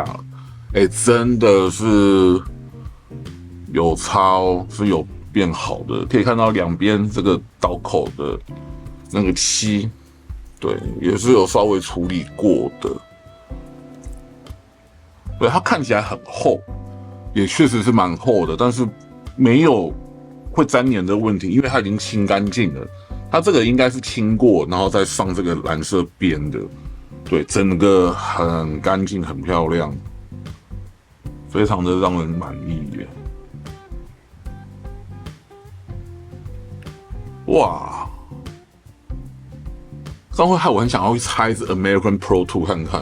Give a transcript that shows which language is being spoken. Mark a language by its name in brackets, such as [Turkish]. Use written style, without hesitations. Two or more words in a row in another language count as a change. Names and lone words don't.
[Chinese] 真的是有差哦，是有變好的，可以看到兩邊這個刀口的那個漆，對，也是有稍微處理過的。對，它看起來很厚，也確實是蠻厚的，但是沒有會粘黏的問題，因為它已經清乾淨了。它這個應該是清過，然後再上這個藍色邊的，對，整個很乾淨，很漂亮，非常的讓人滿意耶。哇，這樣會害我很想要去拆一支 American Pro 2看看。